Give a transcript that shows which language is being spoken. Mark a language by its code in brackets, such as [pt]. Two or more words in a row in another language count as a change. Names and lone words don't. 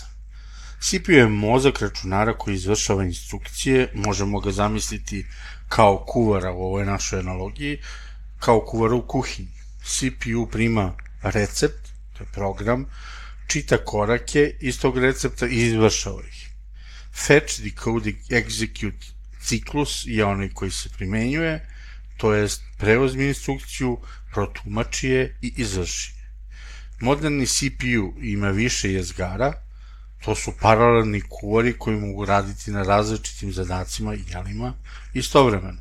[sr] CPU je mozak računara koji izvršava instrukcije, možemo ga zamisliti kao kuvara u ovoj našoj analogiji, kao kuvara u kuhinji. CPU prima recept, to je program, čita korake iz tog recepta i izvršava ih. [en] Fetch, decode, execute [sr] ciklus je onaj koji se primenjuje, to jest preuzmi instrukciju, protumači je i izvrši. Moderni CPU ima više jezgara, to su paralelni kuvari koji mogu raditi na različitim zadacima i jelima istovremeno.